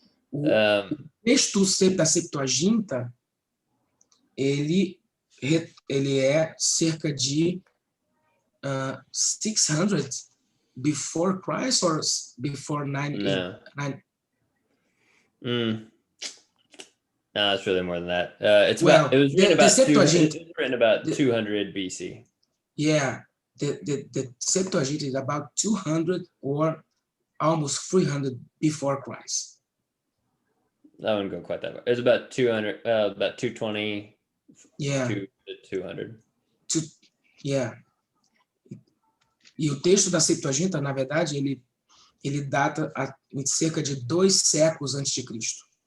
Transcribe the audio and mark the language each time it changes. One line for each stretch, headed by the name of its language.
Portuguese: O texto da Septuaginta, ele é cerca de 600
English: before Christ or before 900? No, it's really more than that. It was written about 200 BC. Yeah, the Septuagint is about 200 or almost 300 before Christ. I wouldn't go quite that far. It's about 200, about 220 to 200.
Portuguese: E o texto da Septuaginta, na verdade, ele data em cerca de 2 séculos antes de Cristo.